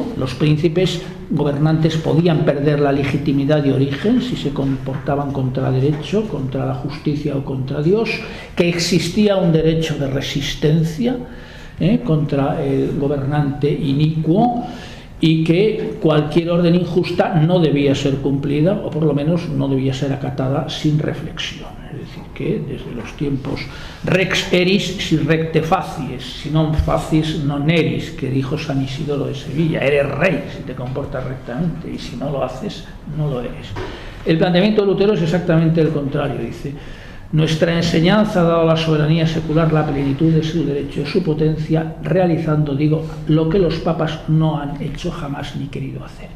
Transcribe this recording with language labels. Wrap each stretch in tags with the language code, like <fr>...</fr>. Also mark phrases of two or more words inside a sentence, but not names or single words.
<es>Los príncipes gobernantes podían perder la legitimidad de origen si se comportaban contra derecho, contra la justicia o contra Dios, que existía un derecho de resistencia contra el gobernante inicuo, y que cualquier orden injusta no debía ser cumplida, o por lo menos no debía ser acatada sin reflexión. Es decir, que desde los tiempos</es> <la>rex eris si recte facies, si non facies non eris,</la> <es>que dijo San Isidoro de Sevilla: eres rey si te comportas rectamente, y si no lo haces, no lo eres. El planteamiento de Lutero es exactamente el contrario. Dice: Nuestra enseñanza ha dado a la soberanía secular la plenitud de su derecho, su potencia, realizando, digo, lo que los papas no han hecho jamás ni querido hacer.</es>